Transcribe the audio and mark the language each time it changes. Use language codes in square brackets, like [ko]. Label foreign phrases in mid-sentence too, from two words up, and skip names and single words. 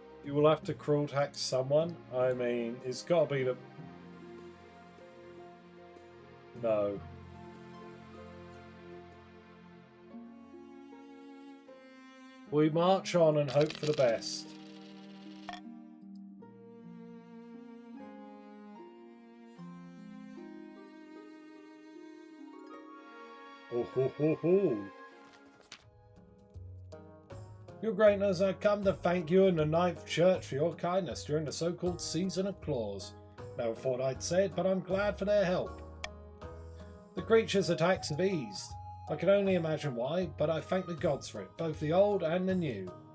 [en] You will have to cruel tax someone. I mean, it's got to be the... No. We march on and hope for the best. Oh, ho, ho, ho. Your Greatness, I come to thank you and the Ninth Church for your kindness during the so-called Season of Claws. Never thought I'd say it, but I'm glad for their help. The creatures' attacks have eased. I can only imagine why, but I thank the gods for it, both the old and the new.